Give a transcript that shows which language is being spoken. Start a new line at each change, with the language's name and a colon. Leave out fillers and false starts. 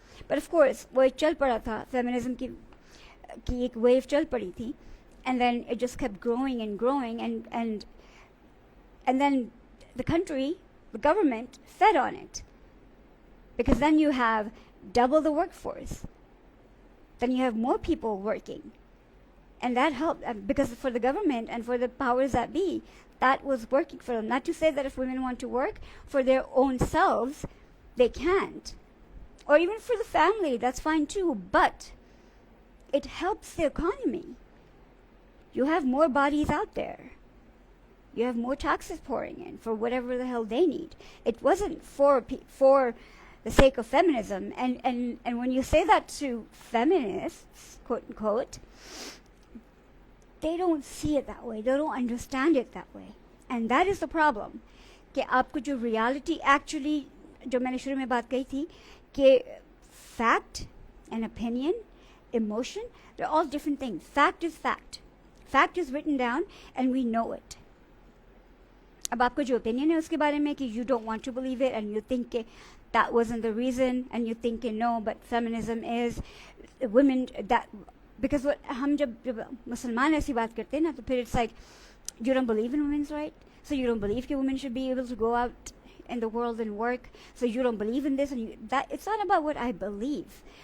English: But of course,
Hindi: वो चल पड़ा था, feminism की एक wave चल पड़ी थी.
English: And then it just kept growing and growing. And then the country, the government, fed on it. because then you have double the workforce. Then you have more people working. And that helped, because for the government and for the powers that be, that was working for them. Not to say that if women want to work for their own selves, they can't. Or even for the family, that's fine too. But it helps the economy. You have more bodies out there. You have more taxes pouring in for whatever the hell they need. It wasn't for the sake of feminism. And when you say that to feminists, quote unquote, they don't see it that way. They don't understand it that way. And that is the problem.
Hindi: कि आपको जो
English: reality actually,
Hindi: जो मैंने शुरू में बात कही थी, कि
English: fact and opinion, emotion, they're all different things. Fact is fact. Fact is written down and we know it.
Hindi: अब आपको जो
English: opinion है
Hindi: उसके बारे में कि
English: you don't want to believe it and you think कि that wasn't the reason and you think no, but feminism is women that, because what
Hindi: हम जब मुसलमान ऐसी बात करते हैं ना तो फिर
English: it's like you don't believe in women's right, so you don't believe that women should be able to go out in the world and work, so you don't believe in this, and that it's not about what I believe.